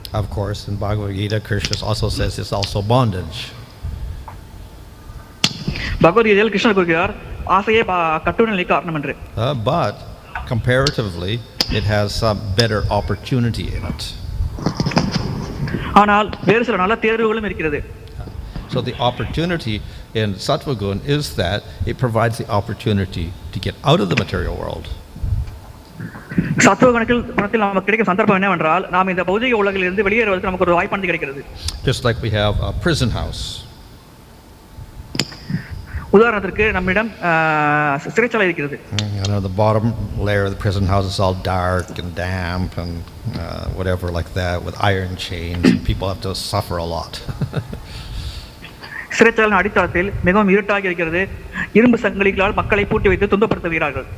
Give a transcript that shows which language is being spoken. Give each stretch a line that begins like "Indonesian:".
English: Of course, in Bhagavad Gita, Krishna also says it's also bondage.
Tamil: பகவத்கீதையில் கிருஷ்ணர் கூறுகிறார் ஆசையே கட்டுன நிலைக்கு காரணம் என்று.
English: But comparatively, it has some better opportunity in it.
Tamil: ஆனால் வேறு சில நல்ல தேர்வுகளும் இருக்கிறது.
English: So the opportunity in sattva gun is that it provides the opportunity to get out of the material world.
Tamil: சத்துவ குணத்தில் நமக்கு கிடைக்கும் சந்தர்ப்பம் என்னவென்றால் நாம் இந்த பௌதிக உலகில் இருந்து வெளியேறுவதற்கு நமக்கு ஒரு வாய்ப்பானது கிடைக்கிறது.
English: Just like we have a prison house.
Tamil: உதாரணத்திற்கு நம்மிடம் சிறைச்சாலை இருக்கிறது.
English: The bottom layer of the prison house is all dark and damp and whatever like that with iron chains and people have to suffer a lot.
Tamil: சிறைச்சாலையின் அடித்தளத்தில் மிகவும் இருட்டாக இருக்கிறது. இரும்பு சங்கிலிகளால் மக்களை பூட்டி வைத்து துன்பப்படுத்துகிறார்கள்.